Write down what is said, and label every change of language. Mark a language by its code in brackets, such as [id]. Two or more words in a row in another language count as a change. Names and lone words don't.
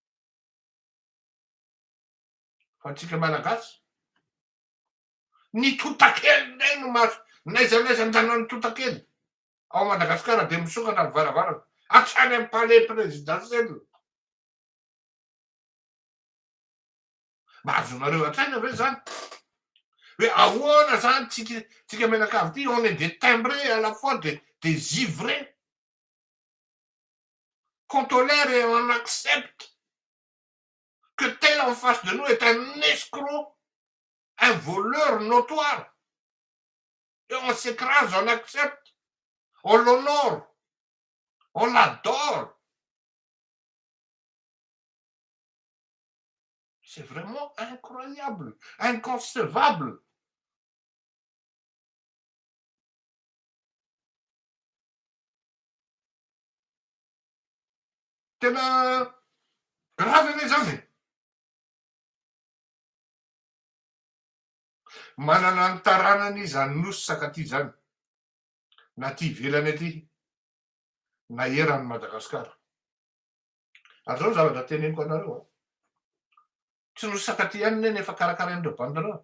[mg] Fa antsika malagasy ny totakely ndray no n'aiza anjanany totakely. Ao Madagasikara de misokatra mivaravara hatrany amy [fr] palais présidentiel. [mg] Mba azonareo an-tsaina ve zany? Hoe ahoana zany tsika menakavy ty [fr] on est des timbrés à la fois des ivrés. Qu'on tolère et on accepte que tel en face de nous est un escroc, un voleur notoire. Et on s'écrase, on accepte, on l'honore, on l'adore. C'est vraiment incroyable, inconcevable. Tena grave mes amis. [mg] Manana ny taranany zany nosy sakaty zany. Na ty ivelany aty, na eran'ny Madagasikara. Ary zao zavatra teneniko anareo. Tsy nosy sakaty ihany neny efa karakarain'ireo bandereo.